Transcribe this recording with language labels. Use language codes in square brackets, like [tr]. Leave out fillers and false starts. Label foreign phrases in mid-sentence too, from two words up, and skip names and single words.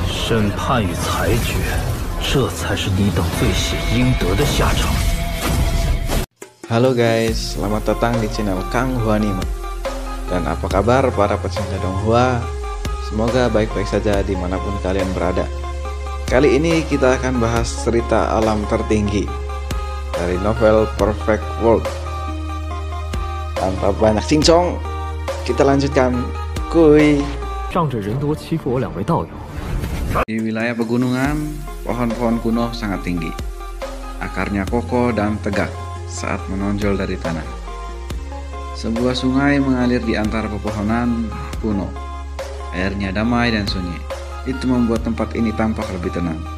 [zh] 审判与裁决，这才是你等罪血应得的下场。 [id] Halo guys, selamat datang di channel Kang Hua Anime. Dan apa kabar para pecinta Donghua? Semoga baik-baik saja dimanapun kalian berada. Kali ini kita akan bahas cerita alam tertinggi dari novel Perfect World. Tanpa banyak cincong, kita lanjutkan, kuy. [zh] 仗着人多欺负我2位道友。 [id] Di wilayah pegunungan, pohon-pohon kuno sangat tinggi. Akarnya kokoh dan tegak saat menonjol dari tanah. Sebuah sungai mengalir di antara pepohonan kuno. Airnya damai dan sunyi. Itu membuat tempat ini tampak lebih tenang.